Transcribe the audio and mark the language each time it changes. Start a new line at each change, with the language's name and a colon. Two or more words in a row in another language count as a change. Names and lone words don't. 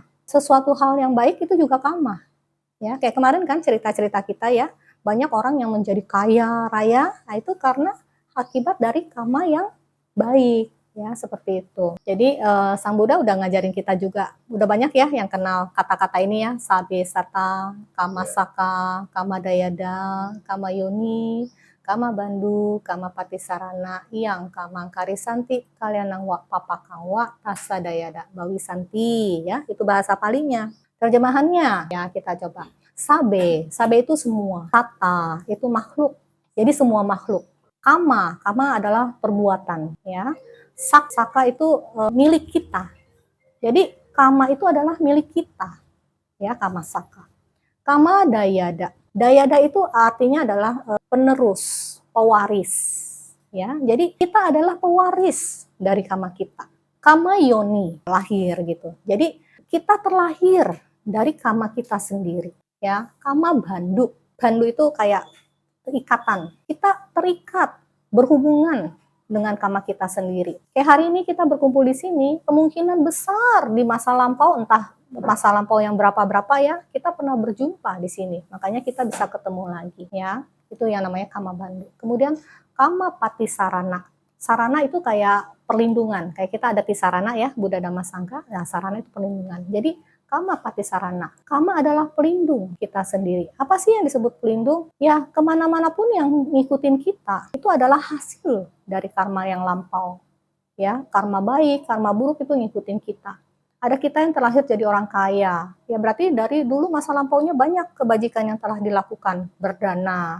Indonesian: Sesuatu hal yang baik itu juga karma. Ya, kayak kemarin kan cerita-cerita kita ya, banyak orang yang menjadi kaya raya, nah itu karena akibat dari karma yang baik. Ya, seperti itu. Jadi Sang Buddha udah ngajarin kita juga, udah banyak ya yang kenal kata-kata ini ya,
Pali: sabe sata, kama saka, kama dayada, kama yoni, kama bandu, kama patisarana, yang kama karisanti, kalian nang wa papakang wa tasa dayada, bawi santi
Indonesian: ya, itu bahasa palingnya. Terjemahannya ya kita coba. Sabe, sabe itu semua. Tata itu makhluk. Jadi semua makhluk. Kama, kama adalah perbuatan ya. Saka itu milik kita. Jadi kama itu adalah milik kita.
Pali: Ya, kama saka. Kama dayada.
Indonesian: Dayada itu artinya adalah penerus, pewaris. Ya, jadi kita adalah pewaris dari kama kita.
Pali: Kama yoni,
Indonesian: lahir gitu. Jadi kita terlahir dari kama kita sendiri. Ya,
Pali: kama bandu.
Indonesian: Bandu itu kayak ikatan. Kita terikat, berhubungan dengan karma kita sendiri. Kayak hari ini kita berkumpul di sini, kemungkinan besar di masa lampau, entah masa lampau yang berapa-berapa ya, kita pernah berjumpa di sini. Makanya kita bisa ketemu lagi ya. Itu yang namanya
Pali: kama bandu.
Indonesian: Kemudian
Pali: kama pati sarana.
Indonesian: Sarana itu kayak perlindungan. Kayak kita ada tisarana ya, Buddha Dhamma Sangha. Nah, sarana itu perlindungan.
Pali: Jadi kama pati sarana.
Indonesian: Kama adalah pelindung kita sendiri. Apa sih yang disebut pelindung? Ya, kemana-mana pun yang ngikutin kita, itu adalah hasil dari karma yang lampau. Ya, karma baik, karma buruk itu ngikutin kita. Ada kita yang terlahir jadi orang kaya. Ya, berarti dari dulu masa lampaunya banyak kebajikan yang telah dilakukan, berdana.